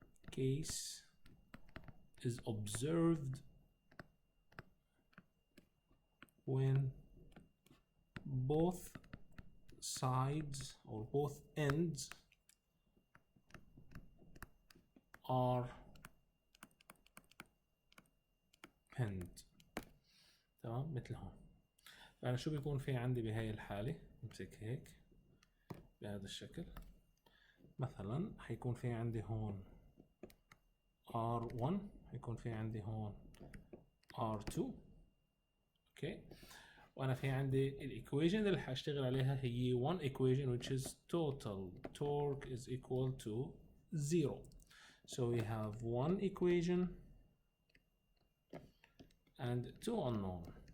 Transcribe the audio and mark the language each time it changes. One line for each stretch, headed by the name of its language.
English: case is observed when both sides or both ends are pinned.
Arabic: تمام مثل هون. فأنا شو بيكون في عندي بهاي الحالة؟ امسك هيك بهذا الشكل. مثلا حيكون في عندي هون R1 حيكون في عندي هون R2. اوكي. وانا في عندي الايكويشن اللي حاشتغل عليها هي
English: one equation which is total torque is equal to 0. So we have one equation and 2 unknown.